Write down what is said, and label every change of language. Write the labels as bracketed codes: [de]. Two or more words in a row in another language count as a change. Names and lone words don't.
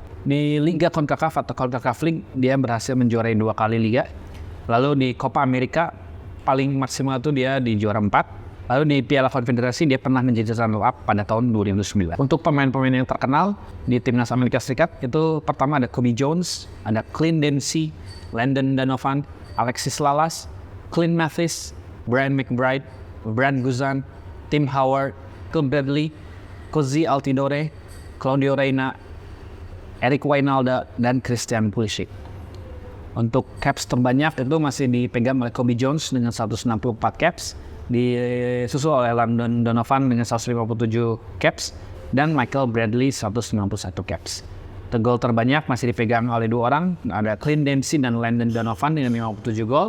[id] Di Liga CONCACAF atau CONCACAF League dia berhasil menjuarai 2 kali liga. Lalu di Copa America paling maksimal itu dia di juara 4. Lalu di Piala Konfederasi dia pernah menjadi runner-up pada tahun 2009. Untuk pemain-pemain yang terkenal di timnas Amerika Serikat itu pertama ada Cobi Jones, ada Clint Dempsey, Landon Donovan, Alexis Lalas, Clint Mathis, Brian McBride, Brad Guzan, Tim Howard, Cliff Bradley, Cozy Altidore, Claudio Reyna, Eric Wijnaldum, dan Christian Pulisic. Untuk caps terbanyak itu masih dipegang oleh Kobe Jones dengan 164 caps, disusul oleh Landon Donovan dengan 157 caps, dan Michael Bradley 191 caps. Gol terbanyak masih dipegang oleh dua orang, ada Clint Dempsey dan Landon Donovan dengan 57 gol.